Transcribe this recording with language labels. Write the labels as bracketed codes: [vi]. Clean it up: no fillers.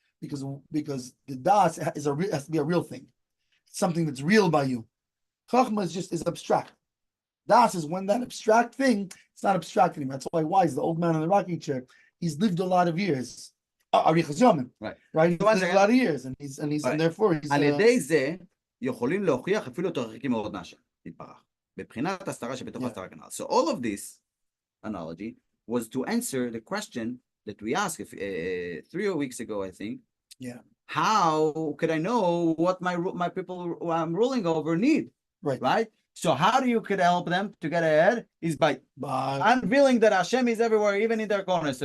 [en] Because the das has to be a real thing, something that's real by you. Chachma is abstract. Das is when that abstract thing, it's not abstract anymore. That's why wise, the old man in the rocking chair, he's lived a lot of years. Right. He's lived a lot of years, and therefore he's. [he] על ידי זה יכולים להוכיח אפילו יותר רחוקים מאוד מהשם, יתברך. בבחינת הסתרה שבתוך הסתרה כנ"ל. [en] So all of this analogy was to answer the question that we asked 3 weeks ago, I think. Yeah. How could I know what my people who I'm ruling over need? Right. So how do you could help them to get ahead is by unveiling that Hashem is everywhere, even in their corners.